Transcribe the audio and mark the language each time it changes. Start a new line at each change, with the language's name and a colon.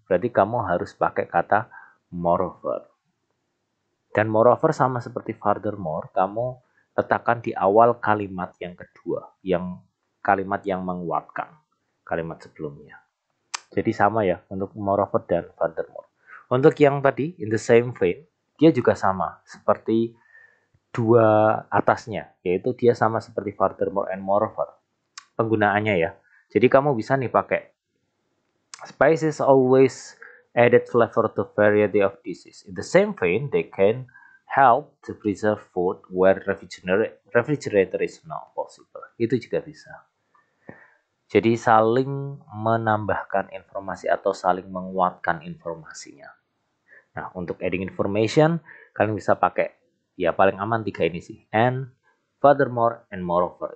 Indonesian: Berarti kamu harus pakai kata moreover. Dan moreover sama seperti furthermore, kamu letakkan di awal kalimat yang kedua, yang kalimat yang menguatkan kalimat sebelumnya. Jadi sama ya untuk moreover dan furthermore. Untuk yang tadi in the same vein, dia juga sama seperti dua atasnya, yaitu dia sama seperti furthermore and moreover. Penggunaannya ya.
English: Jadi kamu bisa nih pakai spices always added flavor to variety of dishes. In the same vein, they can help to preserve food where refrigerator is not possible.
Indonesian: Itu juga bisa. Jadi saling menambahkan informasi atau saling menguatkan informasinya. Nah, untuk adding information, kalian bisa pakai ya paling aman 3 ini sih.
English: And, furthermore, and moreover.